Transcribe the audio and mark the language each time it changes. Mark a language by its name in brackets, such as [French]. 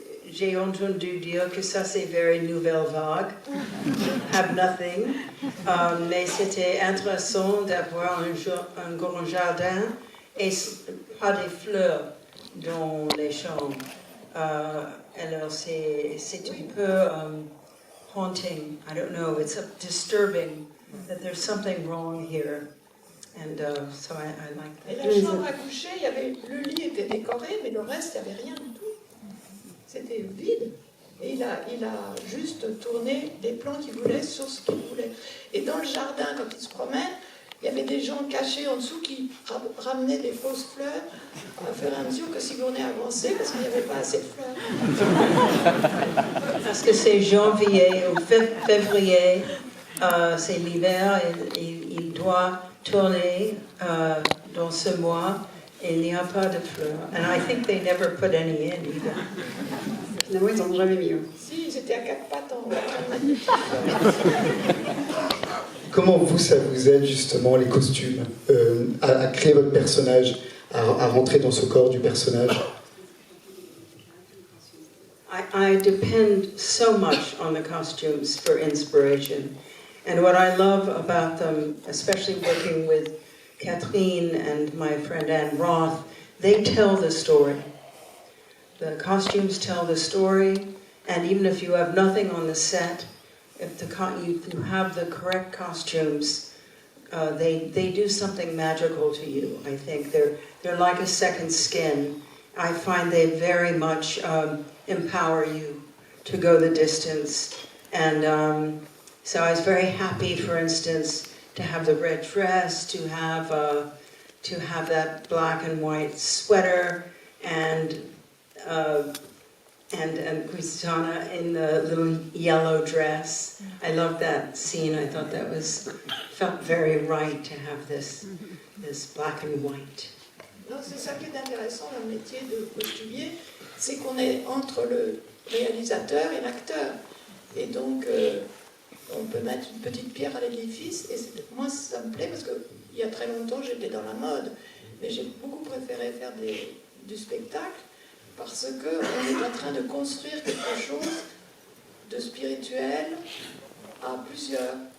[French] J'ai entendu dire que ça c'est very nouvelle vague, [English] have nothing, [French] mais c'était intéressant d'avoir un grand jardin et pas des fleurs dans les chambres. Alors c'est un peu [English] haunting, I don't know, it's disturbing that there's something wrong here. And so I like that. [French] Et la chambre à coucher, le lit était décoré, mais le reste, il n'y avait rien du tout. C'était vide. Et il a juste tourné des plans qu'il voulait sur ce qu'il voulait. Et dans le jardin, quand il se promène, il y avait des gens cachés en dessous qui ramenaient des fausses fleurs à fur et à mesure que Sigourney avançait, parce qu'il n'y avait pas assez de fleurs. Parce que c'est janvier ou février, c'est l'hiver, et il doit tourner dans ce mois. Et il n'y a pas de fleurs. [English] And I think they never put any in either. [French] Finalement, ils n'en ont jamais mis. Si, ils étaient à 4 pattes en Comment vous, ça vous aide justement les costumes à créer votre personnage, à rentrer dans ce corps du personnage? [English] I depend so much on the costumes for inspiration. And what I love about them, especially working with Catherine and my friend Anne Roth, they tell the story. The costumes tell the story, and even if you have nothing on the set, if you have the correct costumes, they do something magical to you. I think they're like a second skin. I find they very much empower you to go the distance. And so I was very happy, for instance, to have the red dress, to have that black and white sweater, and Christiana in the little yellow dress. I loved that scene. I thought that felt very right to have this black and white. [French] Non, c'est ça qui est intéressant dans le métier de costumier, c'est qu'on est entre le réalisateur et l'acteur. Et donc, on peut mettre une petite pierre à l'édifice. Et moi, ça me plaît parce qu'il y a très longtemps, j'étais dans la mode. Mais j'ai beaucoup préféré faire du spectacle parce qu'on est en train de construire quelque chose de spirituel à plusieurs.